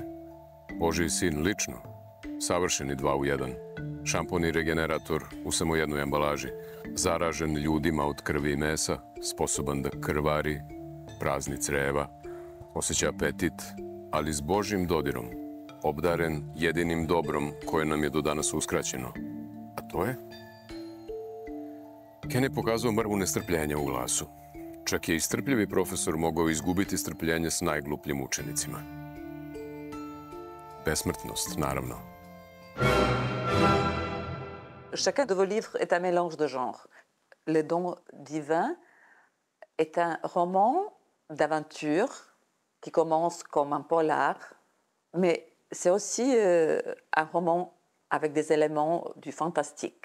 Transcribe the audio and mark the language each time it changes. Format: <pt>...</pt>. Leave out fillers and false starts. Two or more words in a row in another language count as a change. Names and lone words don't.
<sr>Božji sin lično, savršeni 2 u 1, šampon i regenerator u samo jednoj ambalaži, zaražen ljudima od krvi i mesa, sposoban da krvari, prazni creva, osjeća apetit, ali s Božjim dodirom, obdaren jedinim dobrom koje nam je do danas uskraćeno. A to je? Ken je pokazao mrvu nestrpljenja u glasu. Čak je i strpljivi profesor mogao izgubiti strpljenje s najglupljim učenicima. Besmrtnost, naravno.</sr> <fr>Chacun de vos livres est un mélange de genres. Le Don divin est un roman d'aventure qui commence comme un polar, mais c'est aussi un roman avec des éléments du fantastique.</fr>